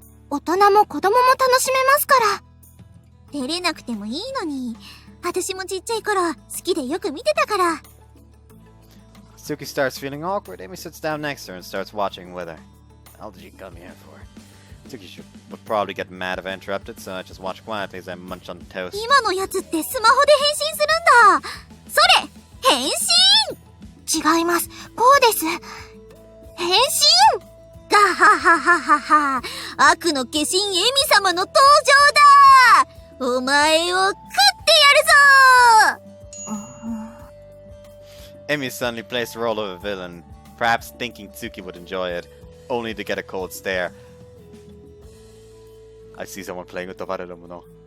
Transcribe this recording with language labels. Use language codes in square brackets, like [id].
[ja] 大人も子供も楽しめますから。照れなくてもいいのに。私もちっちゃい頃好きでよく見てたから。 [en] Tsuki starts feeling awkward. Amy sits down next to her and starts watching with her. What did she come here for? Tsuki would probably get mad if I interrupted, so I just watch quietly as I munch on toast. [ja] 今のやつってスマホで変身するんだ。それ、変身！違います。こうです。変身！ガハハハハハ。悪の化身エミ様の登場だ。お前を食ってやるぞ。 [en] Emi suddenly plays the role of a villain, perhaps thinking Tsuki would enjoy it, only to get a cold stare. I see someone playing with the Barbarian.